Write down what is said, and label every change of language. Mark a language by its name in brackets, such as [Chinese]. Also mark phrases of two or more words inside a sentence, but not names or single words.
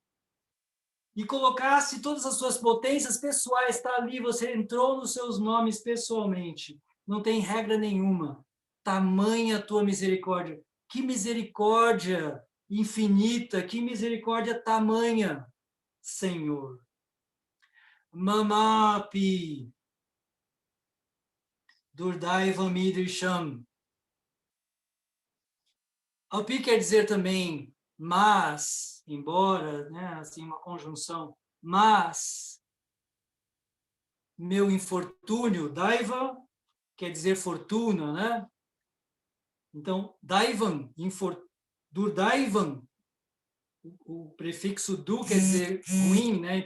[Portuguese] E colocasse todas as suas potências pessoais, está ali, você entrou nos seus nomes pessoalmente. Não tem regra nenhuma. Tamanha a tua misericórdia. Que misericórdia infinita, que misericórdia tamanha, Senhor. [Sanskrit] Mamapi. Durdaiva Midrisham. [Portuguese] Alpi quer dizer também mas, embora, né, assim, uma conjunção, mas meu infortúnio, Daiva quer dizer fortuna, né? Então, [Sanskrit] Daivan, Durdaivan, [Portuguese] o prefixo du quer dizer ruim, né?